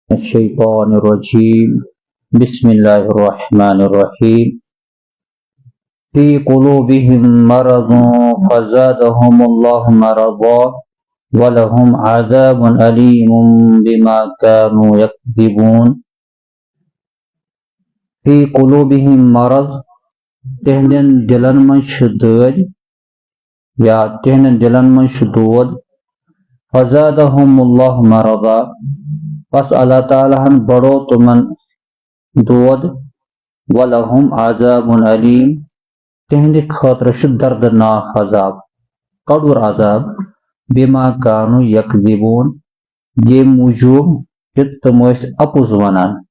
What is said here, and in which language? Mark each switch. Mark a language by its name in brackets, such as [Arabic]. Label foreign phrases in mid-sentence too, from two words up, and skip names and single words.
[Arabic] الشيطان الرجيم بسم الله الرحمن الرحيم في قلوبهم مرض فزادهم الله مرضا ولهم عذاب أليم بما كانوا يكذبون في قلوبهم مرض [Kashmiri] تہندین دلن من دٲدۍ یا تہندین دلن من دود [Arabic] فزادهم الله مرضا [Kashmiri] پس اللہ تعالیٰ ہن بڑو تمن دود [Arabic] ولہم عذاب علیم [Kashmiri] تہندِ خٲطرٕ چھُ دردناک عذاب کڑور عذاب [Arabic] بما کانوا یکذبون [Kashmiri] ییٚمہِ موٗجوٗب کہ تم ٲسۍ اپُز ونان